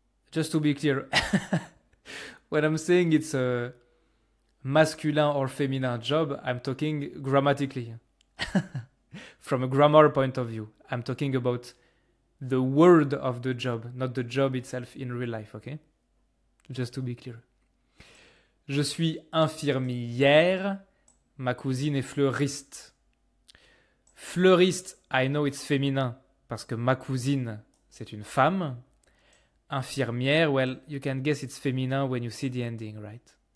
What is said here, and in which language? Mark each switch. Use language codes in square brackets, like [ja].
[en] Just to be clear, when I'm saying it's a masculine or feminine job, I'm talking grammatically. From a grammar point of view, I'm talking about the word of the job, not the job itself in real life, okay? Just to be clear. [fr] Je suis infirmière, ma cousine est fleuriste. Fleuriste, [en] I know it's [fr] féminin, parce que ma cousine, c'est une femme. [en] Infirmière, well, you can guess it's féminin when you see the ending, right?